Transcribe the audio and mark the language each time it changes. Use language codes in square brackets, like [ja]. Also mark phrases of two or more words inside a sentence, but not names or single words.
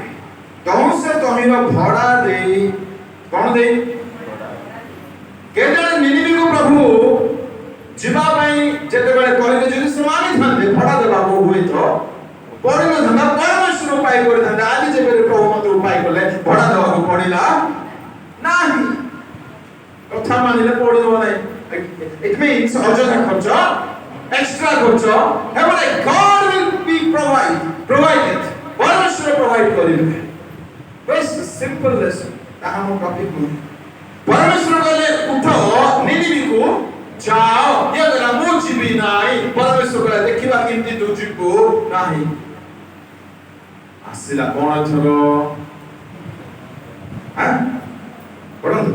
[or] ତହୁଁ ସେ ତହିଁର ଭଡ଼ା ଦେଇ କଣ ଦେଇ କେଜାଣି ନିନିବେକୁ ପ୍ରଭୁ ଯିବା ପାଇଁ ଯେତେବେଳେ କହିଲେ ଯଦି ସେମାନେ ଥାନ୍ତେ ଭଡ଼ା ଦେବାକୁ ହୁଏତ ପଡ଼ିନଥାନ୍ତା। ପରମେଶ୍ୱର ଉପାୟ କରିଥାନ୍ତେ। ଆଜି ଯେବେ ପ୍ରଭୁ ମତେ ଉପାୟ କଲେ ଭଡ଼ା ଦେବାକୁ ପଡ଼ିଲା ନାହିଁ। କଥା ମାନିଲେ ପଡ଼ିବ ନାହିଁ। [en] It means [or] ଅଯଥା ଖର୍ଚ୍ଚ ଏକ୍ସଟ୍ରା ଖର୍ଚ୍ଚ ହେବ ନାହିଁ। [en] God will be provided। [or] ପରମେଶ୍ୱର ପ୍ରୋଭାଇଡ୍ କରିବେ। [en] Very simple lesson। [or] ତାହା ମୋ ଟପିକ୍ ନୁହେଁ। ପରମେଶ୍ୱର କହିଲେ ଉଠ ନିନିବେକୁ ଯାଅ। ଇଏ କହିଲା ମୁଁ ଯିବି ନାହିଁ। ପରମେଶ୍ୱର କହିଲା ଦେଖିବା କେମିତି ତୁ ଯିବୁ ନାହିଁ। ଆସିଲା କଣ ଏଥର? ପଢନ୍ତୁ।